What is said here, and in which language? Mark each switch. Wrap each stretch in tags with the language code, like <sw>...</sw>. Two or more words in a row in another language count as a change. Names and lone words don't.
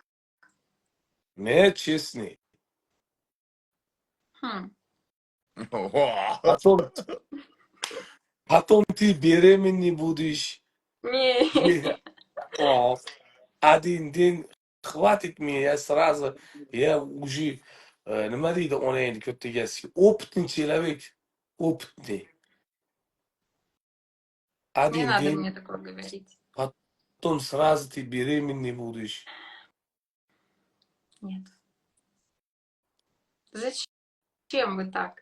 <ru>Не честный. Хм. Потом ты беременный будешь. Не. О, один день хватит меня, я сразу, я уже,</ru> <uz>nima deydi onangni ko'rtigasi,</uz> <ru>опытный человек, опытный. Не Один надо день, мне такое говорить. потом сразу ты беременный будешь. Нет. Зачем вы так?</ru>